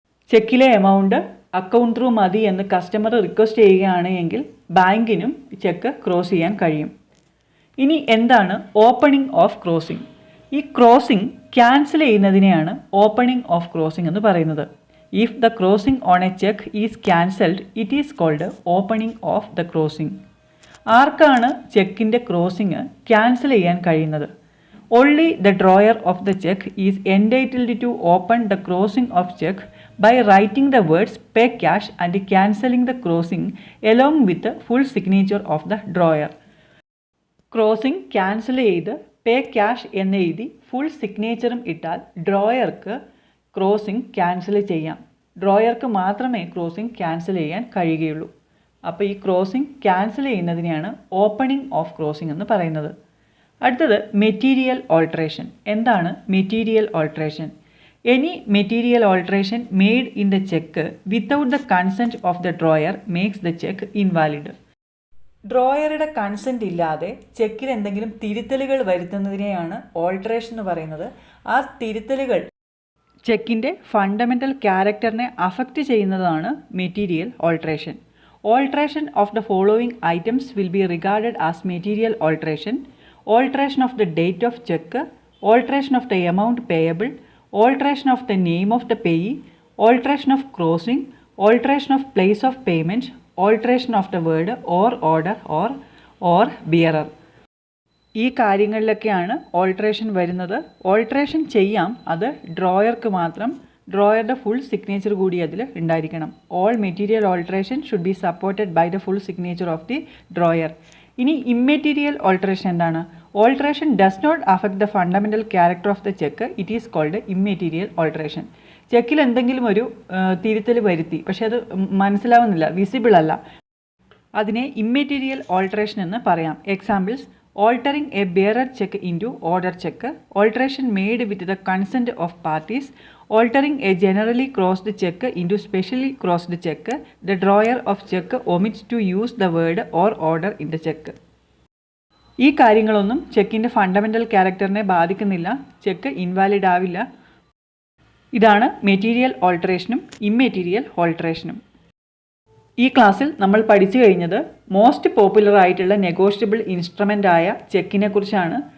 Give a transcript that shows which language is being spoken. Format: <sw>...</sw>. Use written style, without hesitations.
<ml>ചെക്കിലെ amount account through മതി എന്ന് customer request ചെയ്യുകയാണ് എങ്കിൽ ബാങ്കിനും ചെക്ക് ക്രോസ് ചെയ്യാൻ കഴിയും. ഇനി എന്താണ് ഓപ്പണിംഗ് ഓഫ് ക്രോസിംഗ്? ഈ crossing cancel ചെയ്യുന്നതിനെയാണ് opening of crossing എന്ന് പറയുന്നത്.</ml> <en>If the crossing on a cheque is cancelled it is called opening of the crossing.</en> <ml>ആർക്കാണ് ചെക്കിൻ്റെ ക്രോസിംഗ് ക്യാൻസൽ ചെയ്യാൻ കഴിയുന്നത്?</ml> <en>Only the drawer of the cheque is entitled to open the crossing of cheque by writing the words pay cash and cancelling the crossing along with the full signature of the drawer.</en> <ml>Crossing cancel ചെയ്ത് പേ cash എന്ന് എഴുതി full സിഗ്നേച്ചറും ഇട്ടാൽ ഡ്രോയർക്ക് crossing cancel ചെയ്യാം. ഡ്രോയർക്ക് മാത്രമേ crossing cancel ചെയ്യാൻ കഴിയുകയുള്ളൂ. അപ്പോൾ ഈ crossing cancel ചെയ്യുന്നതിനെയാണ് opening of crossing എന്ന് പറയുന്നത്. അടുത്തത് മെറ്റീരിയൽ ഓൾട്രേഷൻ. എന്താണ് material alteration?</ml> <en>Any material alteration made in the check without the consent of the drawer makes the check invalid.</en> <ml>ഡ്രോയറുടെ consent ഇല്ലാതെ ചെക്കിൽ എന്തെങ്കിലും തിരുത്തലുകൾ വരുത്തുന്നതിനെയാണ് ഓൾട്രേഷൻ എന്ന് പറയുന്നത്. ആ തിരുത്തലുകൾ ചെക്കിൻ്റെ ഫണ്ടമെൻ്റൽ ക്യാരക്ടറിനെ അഫക്റ്റ് ചെയ്യുന്നതാണ് material alteration.</ml> <en>Alteration of the following items will be regarded as material alteration: alteration of the date of cheque, alteration of the amount payable, alteration of the name of the payee, alteration of crossing, alteration of place of payment, alteration of the word or order or bearer.</en> <ml>ഈ കാര്യങ്ങളിലൊക്കെയാണ് alteration വരുന്നത്. Alteration ചെയ്യാം, അത് ഡ്രോയർക്ക് മാത്രം. ഡ്രോയറുടെ full signature കൂടി അതിൽ ഉണ്ടായിരിക്കണം.</ml> <en>All material alteration should be supported by the full signature of the drawer.</en> <ml>ഇനി immaterial alteration എന്താണ്?</ml> <en>Alteration does not affect the fundamental character of the cheque, it is called immaterial alteration.</en> <ml>ചെക്കിൽ എന്തെങ്കിലും ഒരു തിരുത്തൽ വരുത്തി, പക്ഷേ അത് മനസ്സിലാവുന്നില്ല, വിസിബിൾ അല്ല, അതിനെ ഇമ്മെറ്റീരിയൽ ഓൾട്രേഷൻ എന്ന് പറയാം.</ml> <en>Examples: altering a bearer check into order check, alteration made with the consent of parties, altering a generally crossed check into specially crossed check, the drawer of check omits to use the word or order in the check.</en> <ml>ഈ കാര്യങ്ങളൊന്നും ചെക്കിൻ്റെ fundamental ക്യാരക്ടറിനെ ബാധിക്കുന്നില്ല, check invalid ആവില്ല. ഇതാണ് material ഓൾട്രേഷനും immaterial ഓൾട്രേഷനും. ഈ ക്ലാസ്സിൽ നമ്മൾ പഠിച്ചു കഴിഞ്ഞത് മോസ്റ്റ് പോപ്പുലർ ആയിട്ടുള്ള നെഗോഷ്യബിൾ ഇൻസ്ട്രുമെൻ്റ് ആയ ചെക്കിനെ കുറിച്ചാണ്.</ml>